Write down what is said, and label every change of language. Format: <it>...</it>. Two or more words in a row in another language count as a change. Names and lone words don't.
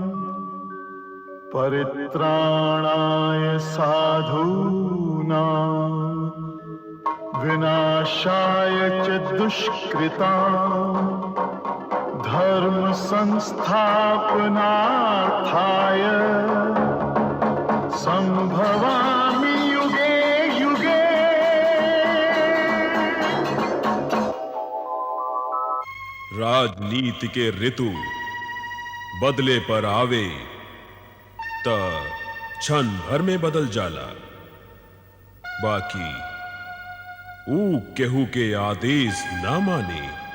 <sa>परित्राणाय साधूनां विनाशाय च दुष्कृताम्, धर्म संस्थापनार्थाय संभवामि युगे युगे।</sa> <bho>राजनीति के ऋतु बदले पर आवे त क्षण भर में बदल जाला, बाकी ऊ केहू के आदेश ना माने।</bho>